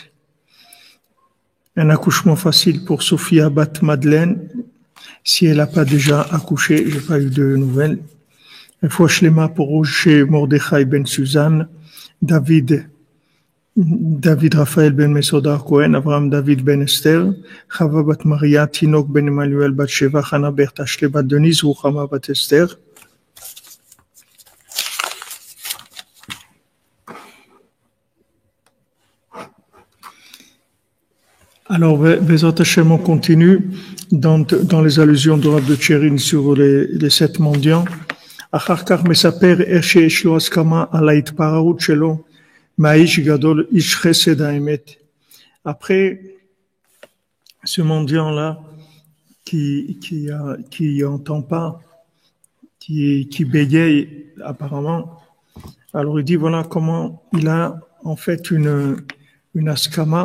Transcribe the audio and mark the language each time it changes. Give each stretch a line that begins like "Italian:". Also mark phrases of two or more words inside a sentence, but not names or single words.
French: Un accouchement facile pour Sophia Bat Madeleine. Si elle n'a pas déjà accouché, je n'ai pas eu de nouvelles.
Hebrew: רפואה שלמה
French: pour Rocher Mordechai Ben Suzanne, David Raphaël Ben Mesodar Cohen, Abraham David Ben Esther, Chava Bat Maria, Tinok Ben Emmanuel Bat Sheva, Hana Bertha Ashle Bat Denise, Ruchama Bat Esther. Alors,
Hebrew: בעזרת השם,
French: on continue dans les allusions de Rav de Tchérin sur les 7 mendiants.
Hebrew: אחר כך מספר שיש לו הסכמה על התפארות שלו מעשה גדול איש חסד האמת.
French: Après, ce mendiant-là, qui entend pas, qui bégaye apparemment, alors il dit voilà comment il a en fait une askama.